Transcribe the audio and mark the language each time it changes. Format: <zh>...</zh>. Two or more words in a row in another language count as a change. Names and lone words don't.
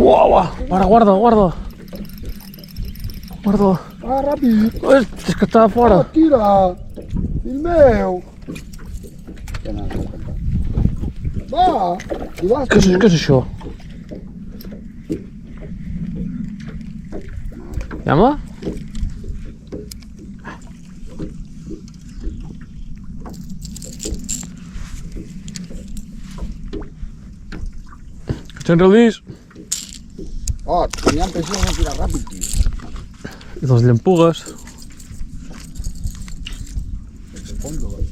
<ca>Uau, guarda. Guarda. Ah, ràpid. És que estava fora. Ah, tira. Fill meu. Que no, va. I vas Què és això?</ca> <es>Llama?</es> <en>Catch and release.</en> <es>Oh, tenían presión de tirar rápido, tío.</es> <ca>I les llampugues.</ca> <es>Desde el fondo, ¿vale?</es>